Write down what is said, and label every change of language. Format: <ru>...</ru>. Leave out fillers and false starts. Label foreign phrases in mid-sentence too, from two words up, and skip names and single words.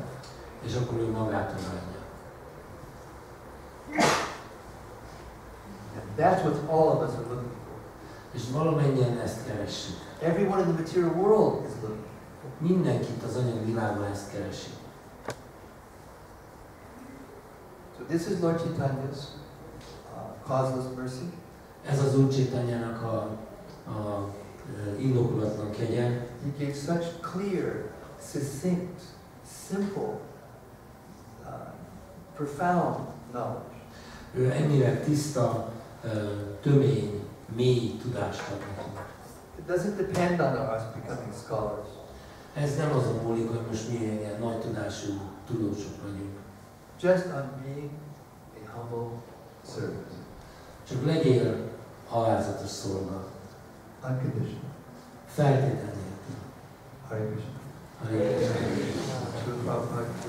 <hu>és akkor ő magától adja.</hu> <en>And that's what all of us are looking for.</en> <hu>És valamennyien ezt keressük.</hu> <en>Everyone in the material world is looking.</en> <hu>Mindenkit az anyagi világban ezt keresi.</hu> <en>So this is Lord Chaitanya's causeless mercy.</en> <hu>Ez az Úr Chaitanyának a indokolatlan kegye.</hu> <en>He gave such clear, succinct, simple, profound knowledge.</en> <hu>Ő ennyire tiszta, tömény, mély tudást ad nekünk.</hu> <en>It doesn't depend on us becoming scholars.</en> <hu>Ez nem azon múlik, hogy most mi ilyen nagy tudású tudósok vagyunk.</hu> <en>Just on being a humble servant.</en> <hu>Csak legyél alázatos szolga.</hu> <en>Unconditional.</en> <hu>Feltétel nélkül.</hu> <sa>Hare Krishna. Hare Krisna. Srila Prabhupada.</sa>